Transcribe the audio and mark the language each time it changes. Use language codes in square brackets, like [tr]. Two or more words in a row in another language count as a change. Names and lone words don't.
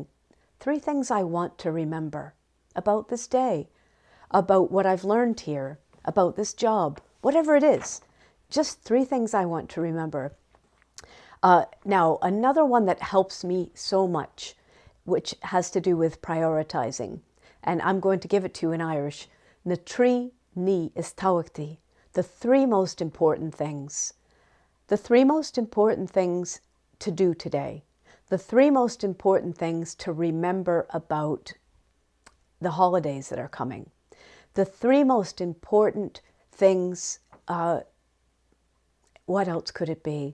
[en] Three things I want to remember about this day, about what I've learned here, about this job, whatever it is. Just three things I want to remember. Now, another one that helps me so much, which has to do with prioritizing, and I'm going to give it to you in Irish. [ga] Na trí ní is tábhachtaí. [en] The three most important things. The three most important things to do today. The three most important things to remember about the holidays that are coming. The three most important things, what else could it be?